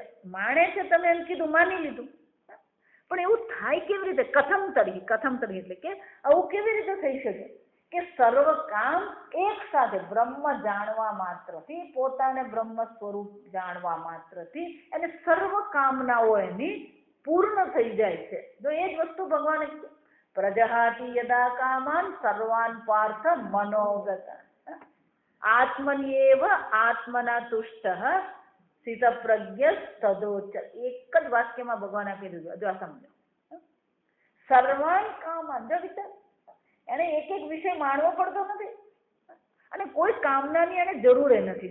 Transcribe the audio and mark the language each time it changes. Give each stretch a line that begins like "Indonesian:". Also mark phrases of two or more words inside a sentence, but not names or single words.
Gujarati: માણે છે તમે એમ કીધું, માની લીધું. પણ એવું થાય કેવી રીતે?
Sanskrit: કથમ તર્હિ. કથમ તર્હિ
Gujarati: એટલે કે આવું કેવી રીતે થઈ શકે કે સર્વ કામ એક સાથે બ્રહ્મ જાણવા માત્રથી, પોતાને બ્રહ્મ સ્વરૂપ જાણવા માત્રથી અને સર્વ કામનાઓ એની પૂર્ણ થઈ જાય છે. જો એ જ વસ્તુ ભગવાને
Sanskrit: પ્રજહાતિ યદા કામાન સર્વાન પાર્થ મનોગત આત્મન્યેવ આત્મના તુષ્ટઃ સ્થિતપ્રજ્ઞ તદોચ.
Gujarati: એક જ વાક્યમાં ભગવાન આપી દીધું. જો આ સમજો.
Sanskrit: સર્વાન કામાન,
Gujarati: જો વિચાર, એને એક એક વિષય માણવો પડતો નથી અને કોઈ કામનાની એને જરૂર નથી.